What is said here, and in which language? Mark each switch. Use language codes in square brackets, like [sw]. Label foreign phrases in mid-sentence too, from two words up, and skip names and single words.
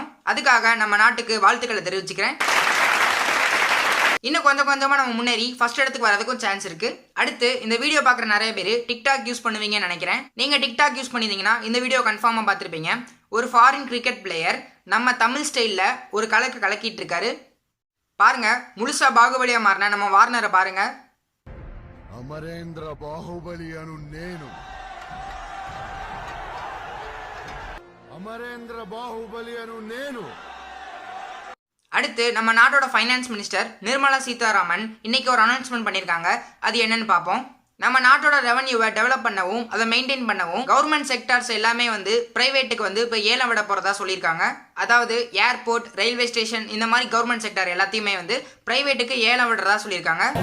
[ta] அதுக்காக நம்ம நாட்டுக்கு வாழ்த்துக்களை தெரிவிச்சுக்கிறேன். இன்னும் கொஞ்சம் கொஞ்சமாக நம்ம முன்னேறி ஃபர்ஸ்ட் இடத்துக்கு வரதுக்கும் சான்ஸ் இருக்குது. அடுத்து இந்த வீடியோ பார்க்குற நிறைய பேர் டிக்டாக் யூஸ் பண்ணுவீங்கன்னு நினைக்கிறேன். நீங்கள் டிக்டாக் யூஸ் பண்ணியிருந்தீங்கன்னா இந்த வீடியோ கன்ஃபார்மாக பார்த்துருப்பீங்க. ஒரு [en] foreign cricket player [ta] நம்ம தமிழ் ஸ்டைலில் ஒரு கலக்கிட்டு இருக்காரு. பாருங்க, முழுசா பாகுபலியா மாறின நம்ம வார்னரை பாருங்க. [te] అమరేంద్ర బాహుబలి అను నేను అమరేంద్ర బాహుబలి అను నేను. [ta] அடுத்து நம்ம நாட்டோட [en] finance minister [ta] நிர்மலா சீதாராமன் இன்னைக்கு ஒரு அனௌன்ஸ்மெண்ட் பண்ணியிருக்காங்க. அது என்னன்னு பார்ப்போம். நம்ம நாட்டோட ரெவன்யூவை டெவலப் பண்ணவும் அதை மெயின்டைன் பண்ணவும் [en] government sectors [ta] எல்லாமே வந்து பிரைவேட்டுக்கு வந்து இப்போ ஏலம் விட போகிறதா சொல்லியிருக்காங்க. அதாவது ஏர்போர்ட், [en] railway station [ta] இந்த மாதிரி [en] government sector [ta] எல்லாத்தையுமே வந்து பிரைவேட்டுக்கு ஏலம் விடுறதா சொல்லியிருக்காங்க.